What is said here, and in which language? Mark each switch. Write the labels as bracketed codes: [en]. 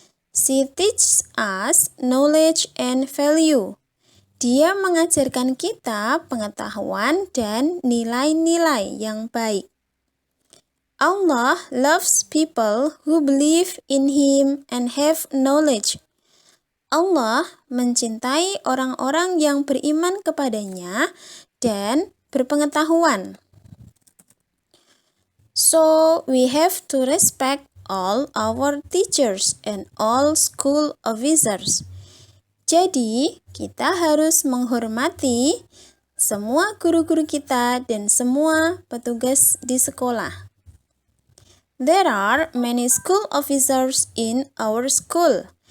[en] She teaches us knowledge and value. [id] Dia mengajarkan kita pengetahuan dan nilai-nilai yang baik. [en] Allah loves people who believe in Him and have knowledge. [id] Allah mencintai orang-orang yang beriman kepadanya dan berpengetahuan. [en] So, we have to respect all our teachers and all school officers. [id] Jadi, kita harus menghormati semua guru-guru kita dan semua petugas di sekolah. [en] There are many school officers in our school.